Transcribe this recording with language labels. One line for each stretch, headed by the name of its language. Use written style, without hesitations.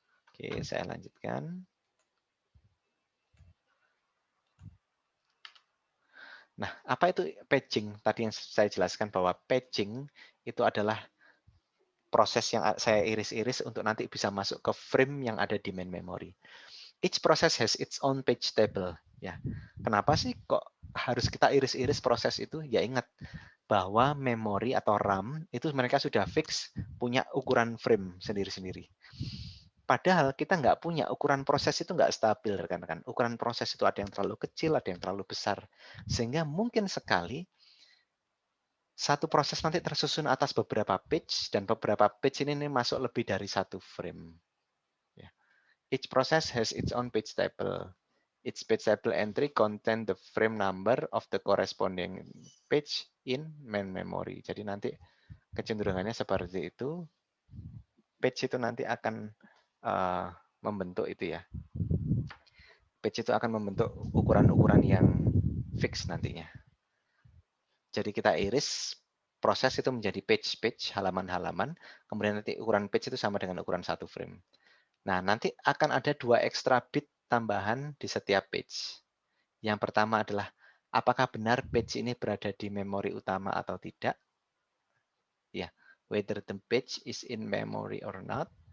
Indonesian: Oke, saya lanjutkan. Nah, apa itu paging? Tadi yang saya jelaskan bahwa paging itu adalah proses yang saya iris-iris untuk nanti bisa masuk ke frame yang ada di main memory.
English: Each process has its own page table.
Indonesian: Ya, kenapa sih kok harus kita iris-iris proses itu? Ya ingat bahwa memori atau RAM itu mereka sudah fix punya ukuran frame sendiri-sendiri. Padahal kita nggak punya ukuran proses itu nggak stabil, rekan-rekan. Ukuran proses itu ada yang terlalu kecil, ada yang terlalu besar. Sehingga mungkin sekali satu proses nanti tersusun atas beberapa page, dan beberapa page ini masuk lebih dari satu frame. Ya.
English: Each process has its own page table. Each page table entry contain the frame number of the corresponding page in main memory.
Indonesian: Jadi nanti kecenderungannya seperti itu. Page itu nanti akan membentuk itu ya. Page itu akan membentuk ukuran-ukuran yang fix nantinya. Jadi kita iris proses itu menjadi page-page, halaman-halaman, kemudian nanti ukuran page itu sama dengan ukuran satu frame. Nah, nanti akan ada 2 extra bit tambahan di setiap page. Yang pertama adalah apakah benar page ini berada di memori utama atau tidak.
English: Ya, whether the page is in memory or not.